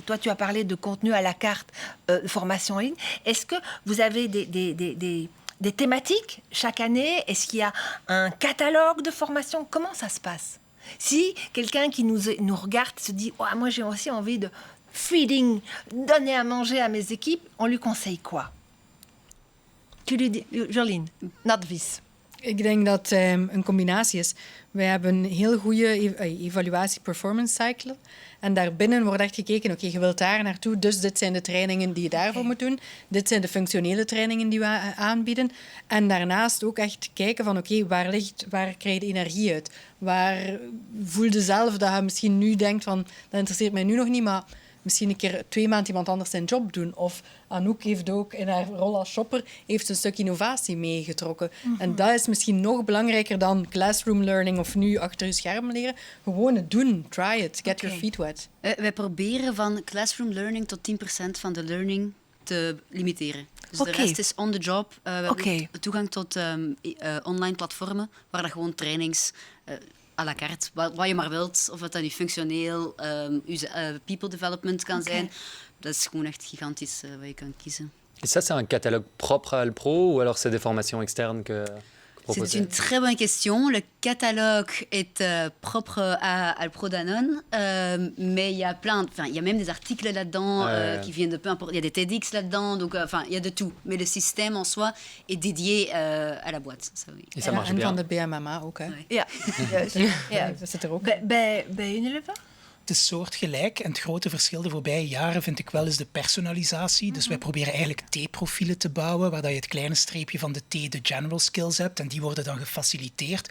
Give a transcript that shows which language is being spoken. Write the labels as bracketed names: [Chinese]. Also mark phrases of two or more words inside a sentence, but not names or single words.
[French] Toi, tu as parlé de contenu à la carte, formation en ligne. Est-ce que vous avez des thématiques chaque année? Est-ce qu'il y a un catalogue de formation? Comment ça se passe? Si quelqu'un qui nous regarde se dit oh, « moi j'ai aussi envie de feeding, donner à manger à mes équipes », on lui conseille quoi? Jolien, advies. [Dutch] Ik denk dat een combinatie is. Wij hebben een heel goede evaluatie- [English] performance cycle. [Dutch] En daarbinnen wordt echt gekeken, oké, je wilt daar naartoe, dus dit zijn de trainingen die je daarvoor moet doen. Dit zijn de functionele trainingen die we aanbieden. En daarnaast ook echt kijken van, oké, waar krijg je de energie uit? Waar voel je zelf dat je misschien nu denkt van, dat interesseert mij nu nog niet, maar misschien een keer 2 maanden iemand anders zijn job doen. Of Anouk heeft ook in haar rol als shopper heeft een stuk innovatie meegetrokken. En dat is misschien nog belangrijker dan [English] classroom learning [Dutch] of nu achter je scherm leren. Gewoon het doen. [English] Try it. Get your feet wet. [Dutch] Wij proberen van [English] classroom learning [Dutch] tot 10% van de learning te limiteren. Dus de rest is [English] on the job. [Dutch] We hebben toegang tot online platformen waar dat gewoon trainings [French] à la carte, [Dutch] wat je maar wilt, of het dan nu functioneel, [English] people development [Dutch] kan zijn. Dat is gewoon echt gigantisch wat je kan kiezen. [French] Et ça, c'est un catalogue propre à Alpro ou alors c'est des formations externes que proposez? C'est une très bonne question. Le catalogue est propre à Alpro Danone, mais il y a il y a même des articles là-dedans qui viennent de peu importe. Il y a des TEDx là-dedans, donc il y a de tout. Mais le système en soi est dédié à la boîte. Ça, oui. Et ça marche bien. [Dutch] En van de BMMA ook, hè? [French] Ouais. [Dutch] Ja, dat zit er ook. Bij Unilever? Het is soortgelijk en het grote verschil de voorbije jaren vind ik wel is de personalisatie. Dus wij proberen eigenlijk T-profielen te bouwen waar dat je het kleine streepje van de T, de [English] general skills [Dutch] hebt en die worden dan gefaciliteerd.